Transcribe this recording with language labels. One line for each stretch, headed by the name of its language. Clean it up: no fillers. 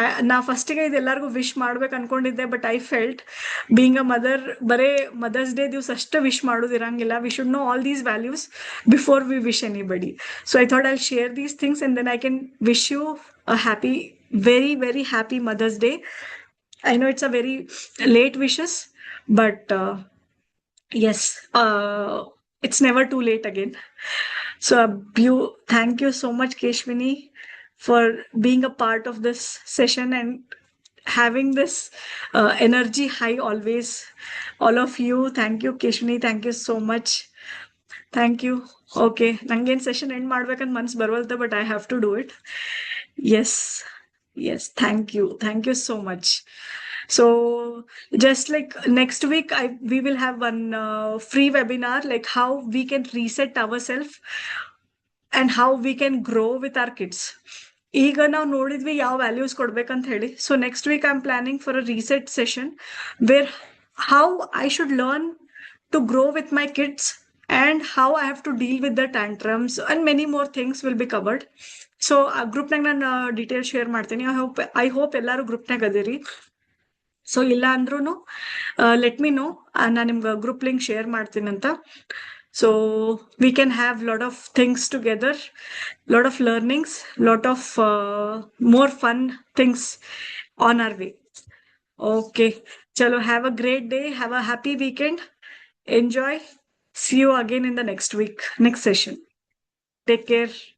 Kannada: ನಾ ಫಸ್ಟಿಗೆ ಇದೆಲ್ಲರಿಗೂ ವಿಶ್ ಮಾಡ್ಬೇಕು ಅನ್ಕೊಂಡಿದ್ದೆ,
English: but I felt being a mother
Kannada: ಬರೇ ಮದರ್ಸ್ ಡೇ ದಿವಸ ಅಷ್ಟು ವಿಶ್ ಮಾಡೋದು ಇರಂಗಿಲ್ಲ.
English: We should know all these values before we wish anybody. So I thought I share these things and then I can wish you a happy, very, very happy Mother's Day. I know it's a very late wishes, but yes, it's never too late again. So thank you so much, Keshwini, for being a part of this session and having this energy high always. All of you, thank you, Keshwini. Thank you so much. Thank you.
Kannada: Okay, ನಂಗೇನು session end ಮಾಡ್ಬೇಕಂತ ಮನ್ಸು ಬರವಲ್ದು,
English: But I have to do it. Yes, yes, thank you so much. So just like next week, we will have one free webinar, like how we can reset ourselves and how we can grow with our kids.
Kannada: ಈಗ ನಾವು ನೋಡಿದ್ವಿ ಯಾವ values ಕೊಡ್ಬೇಕಂತ ಹೇಳಿ.
English: So next week I am planning for a reset session where how I should learn to grow with my kids and how I have to deal with the tantrums and many more things will be covered.
Kannada: So ಆ ಗ್ರೂಪ್ನಾಗ ನಾನು details share ಮಾಡ್ತೀನಿ.
English: I hope
Kannada: ಎಲ್ಲರೂ ಗ್ರೂಪ್ನಾಗ ಅದಿರಿ. So ಇಲ್ಲ ಅಂದ್ರೂ
English: let me know,
Kannada: ನಾನು ನಿಮ್ಗೆ group link share ಮಾಡ್ತೀನಂತ.
English: So we can have lot of things together, lot of learnings, lot of more fun things on our way. Okay, chalo, have a great day, have a happy weekend, enjoy. See you again in the next week, next session. Take care.